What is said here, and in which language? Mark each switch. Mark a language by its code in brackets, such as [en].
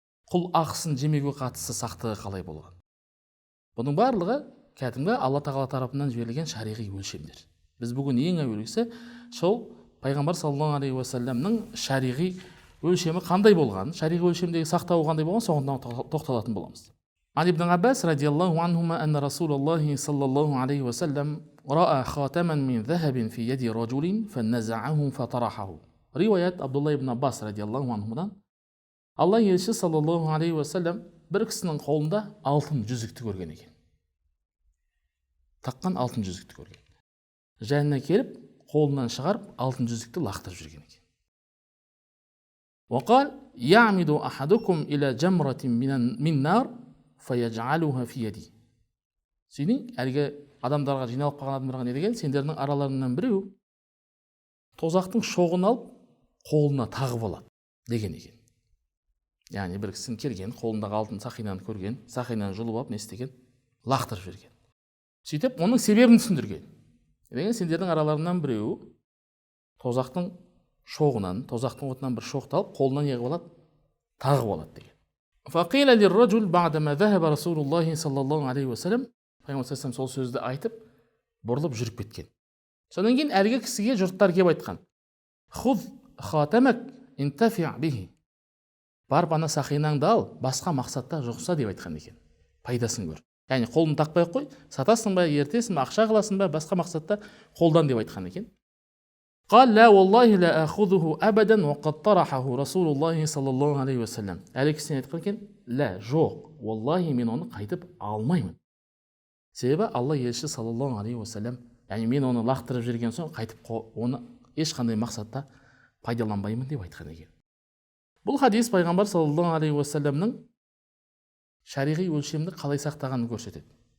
[kk] Құл ақысын жемеуге қатысты сақтығы қалай болған. Бұның барлығы кәдімгі Алла тағала тарапынан жіберілген шариғи өлшемдер. Біз бүгін ең әуелгісі сол пайғамбар саллаллаху алейхи уассаламның шариғи өлшемі қандай болған, шариғи өлшемдегі сақтауы қандай болған, соған тоқталатын боламыз. [ar] عن ابن عباس رضي الله عنهما أن رسول الله صلى الله عليه وسلم رأى خاتما من ذهب في يد رجل فنزعه فطرحه. رواية عبد الله بن عباس رضي الله عنهما [kk] Алла елшісі саллаллаху алейхи уассалам бір кісінің қолында алтын жүзікті көрген екен. Таққан алтын жүзікті көрген. Жанына келіп, қолынан шығарып, алтын жүзікті лақтырып жүрген екен. [ar] وقال يعمد أحدكم إلى جمرة من نار فيجعلها في يدي. [kk] Сенің әлгі адамдарға, жиналып қалған адамдарға не деген? Сендердің араларынан біреу тозақтың шоғын алып, қолына тағып алады деген екен. Яғни бір кісінің келген, қолындағы алтын сақинаны көрген, сақинаны жұлып алып, не істеген? Лақтырып жіберген. Сөйтіп, оның себебін түсіндірген. Деген сендердің араларынан біреу тозақтың шоғынан, тозақтың отынан бір шоқты алып, қолынан неғып алады? Тағып алады деген. [ar] فقيل للرجل بعدما ذهب رسول الله صلى الله عليه وسلم [kk] Пайғамбар сол сөзді айтып, бұрылып жүріп кеткен. Содан кейін әлгі кісіге жұрттар келіп айтқан: [ar] "Хуз хатамак интафи' бихи." [kk] Барып ана сақинаңды ал, басқа мақсатта жұқса деп айтқан екен. Пайдасын көр. Яғни қолын тақпай қой, сатасың ба, ертесің ба, ақша қыласың ба, басқа мақсатта қолдан деп айтқан екен. [ar] قال لا والله لا أخذه أبدا وقد طرحه رسول الله صلى الله عليه وسلم. [kk] Әлі кісіне айтқан екен: "Ла, жоқ, والله мен оны қайтып алмаймын." Себебі Алла елшісі саллаллаху алейхи уассалам, яғни мен оны лақтырып жүрген соң қайтып оны ешқандай мақсатта пайдаланбаймын деп айтқан екен. Бұл хадис пайғамбар саллаллаху алейхи уассаламның шариғи өлшемді қалай сақтағанын көрсетеді.